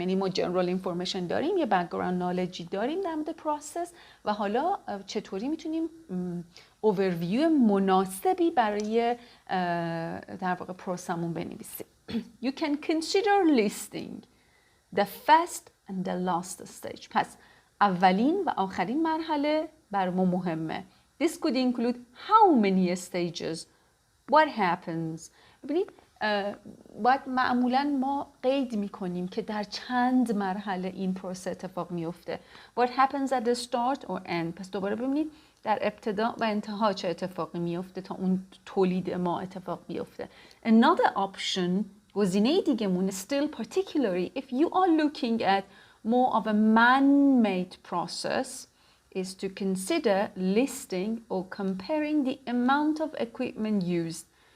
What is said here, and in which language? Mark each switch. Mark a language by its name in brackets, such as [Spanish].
[Persian] یعنی ما جنرال اینفورمیشن داریم، یه بک‌گراند نالجی داریم در مورد پروسس و حالا چطوری میتونیم اوورویو مناسبی برای در واقع پروسمون بنویسیم. [English] You can consider listing the first and the last stage. [Persian] پس اولین و آخرین مرحله بر ما مهمه. [English] This could include how many stages, what happens. [Persian] ببینید باید معمولاً ما قید میکنیم که در چند مرحله این پروسه اتفاق میفته. [English] What happens at the start or end. [Persian] پس دوباره ببینید در ابتدا و انتها چه اتفاقی میفته تا اون تولید ما اتفاق بیفته. [English] Another option, [Persian] گزینه دیگه‌مون [English] still particularly if you are looking at more of a man-made process is to consider listing or comparing the amount of equipment used.